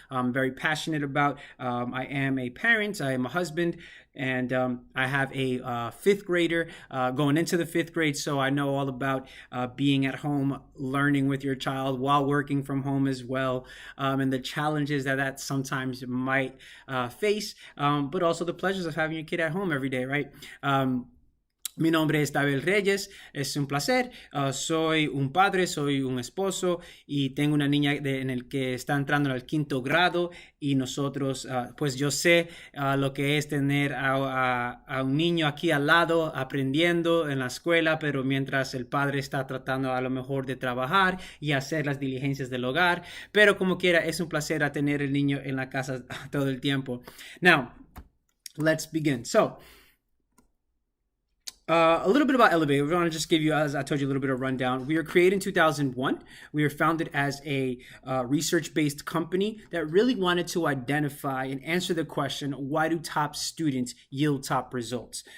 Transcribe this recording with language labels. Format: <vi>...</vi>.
<en>I'm very passionate about. I am a parent, I am a husband, and I have a fifth grader going into the fifth grade. So I know all about being at home, learning with your child while working from home as well, and the challenges that sometimes might face, but also the pleasures of having your kid at home every day, right?</en> <es>Mi nombre es Tabel Reyes, es un placer, soy un padre, soy un esposo y tengo una niña en el que está entrando al 5º grado y nosotros, pues yo sé lo que es tener a un niño aquí al lado aprendiendo en la escuela, pero mientras el padre está tratando a lo mejor de trabajar y hacer las diligencias del hogar, pero como quiera es un placer a tener el niño en la casa todo el tiempo.</es> <en>Now, let's begin. So, a little bit about Elevate. We want to just give you, as I told you, a little bit of rundown. We were created in 2001. We were founded as a research-based company that really wanted to identify and answer the question, why do top students yield top results?</en>